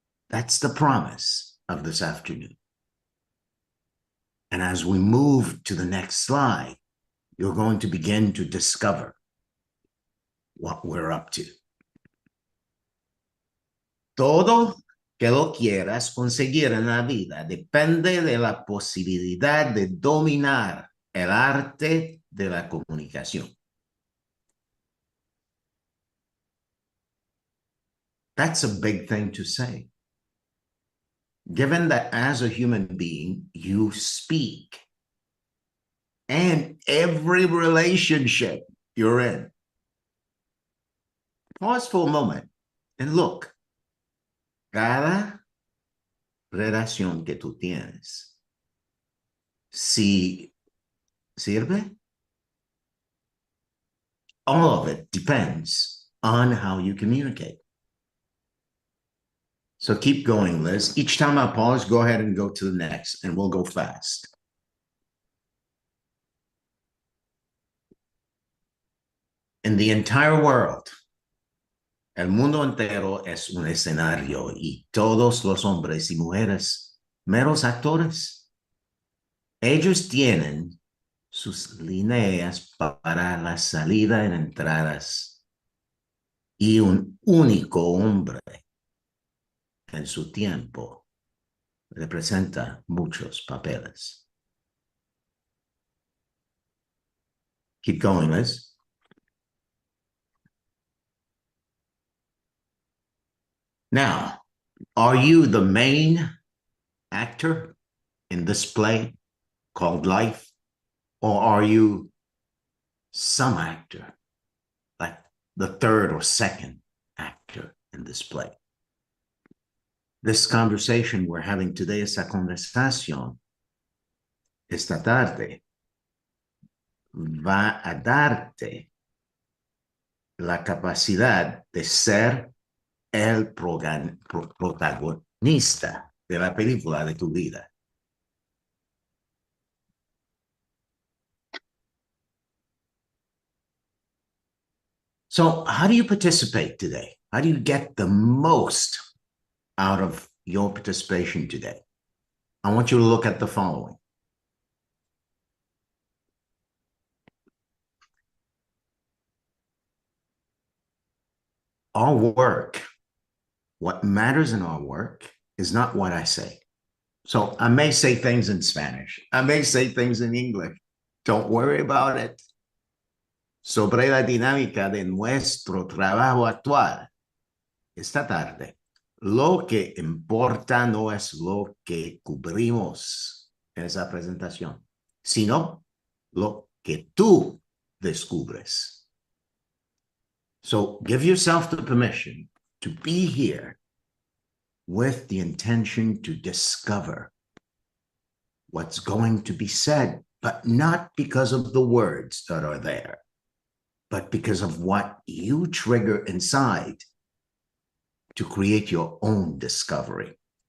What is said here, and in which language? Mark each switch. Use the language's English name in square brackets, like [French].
[English] That's the promise of this afternoon. And as we move to the next slide, you're going to begin to discover what we're up to. [Spanish] Todo que lo quieras conseguir en la vida depende de la posibilidad de dominar el arte de la comunicación. [English] That's a big thing to say. Given that as a human being, you speak, and every relationship you're in. Pause for a moment and look. [Spanish] Cada relación que tú tienes, si sirve, [English] all of it depends on how you communicate. So keep going, Liz. Each time I pause, go ahead and go to the next, and we'll go fast. In the entire world, [Spanish] el mundo entero es un escenario y todos los hombres y mujeres, meros actores. Ellos tienen sus líneas para la salida en entradas y un único hombre en su tiempo representa muchos papeles. [English] Keep going, Liz. Now, are you the main actor in this play called life, or are you some actor, like the third or second actor in this play? This conversation we're having today, [Spanish] esa conversación, esta tarde, va a darte la capacidad de ser el protagonista de la película de tu vida. [English] So how do you participate today? How do you get the most out of your participation today? I want you to look at the following. Our work, what matters in our work is not what I say. So I may say things in Spanish. I may say things in English. Don't worry about it. [Spanish] Sobre la dinámica de nuestro trabajo actual esta tarde, lo que importa no es lo que cubrimos en esa presentación, sino lo que tú descubres. [English] So give yourself the permission to be here with the intention to discover what's going to be said, but not because of the words that are there, but because of what you trigger inside to create your own discovery.